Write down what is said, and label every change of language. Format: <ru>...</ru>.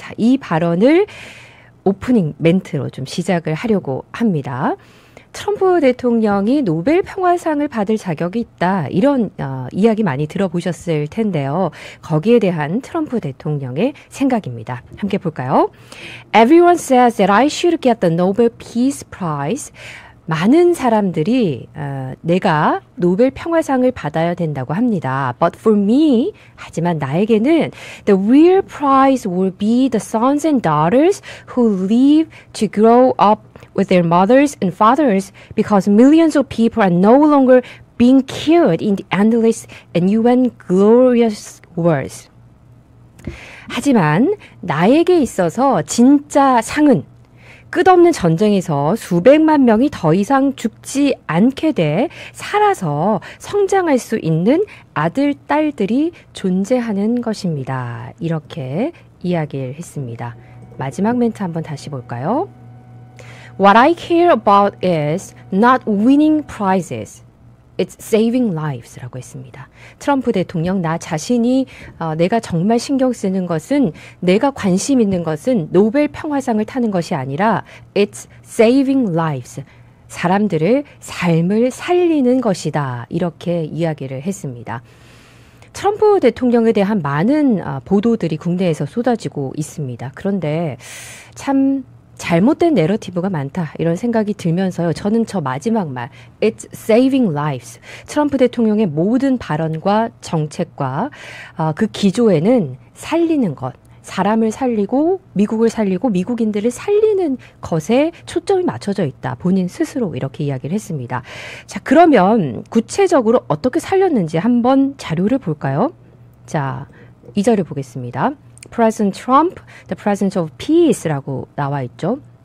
<ko>자, 이 발언을 오프닝 멘트로 좀 시작을 하려고 합니다. 트럼프 대통령이 노벨 평화상을 받을 자격이 있다. 이런 이야기 많이 들어보셨을 텐데요. 거기에 대한 트럼프 대통령의 생각입니다. 함께 볼까요?</ko> <en>Everyone says that I should get the Nobel Peace Prize.</en> <ko>많은 사람들이 내가 노벨 평화상을 받아야 된다고 합니다.</ko> <en>But for me,</en> <ko>하지만 나에게는</ko> <en>the real prize will be the sons and daughters who live to grow up with their mothers and fathers because millions of people are no longer being killed in the endless and UN glorious wars.</en> <ko>하지만 나에게 있어서 진짜 상은 끝없는 전쟁에서 수백만 명이 더 이상 죽지 않게 돼 살아서 성장할 수 있는 아들, 딸들이 존재하는 것입니다. 이렇게 이야기를 했습니다. 마지막 멘트 한번 다시 볼까요?</ko> <en>What I care about is not winning prizes. It's saving lives</en> <ko>라고 했습니다. 트럼프 대통령 나 자신이 내가 정말 신경 쓰는 것은 내가 관심 있는 것은 노벨 평화상을 타는 것이 아니라</ko> <en>It's saving lives.</en> <ko>사람들을 삶을 살리는 것이다. 이렇게 이야기를 했습니다. 트럼프 대통령에 대한 많은 보도들이 국내에서 쏟아지고 있습니다. 그런데 참 잘못된 내러티브가 많다 이런 생각이 들면서요. 저는 저 마지막 말</ko> <en>It's saving lives.</en> <ko>트럼프 대통령의 모든 발언과 정책과 그 기조에는 살리는 것, 사람을 살리고 미국을 살리고 미국인들을 살리는 것에 초점이 맞춰져 있다. 본인 스스로 이렇게 이야기를 했습니다. 자, 그러면 구체적으로 어떻게 살렸는지 한번 자료를 볼까요? 자, 이 자료 보겠습니다.</ko> <en>President Trump, the President of Peace라고</en> <ko>나와 있죠.</ko>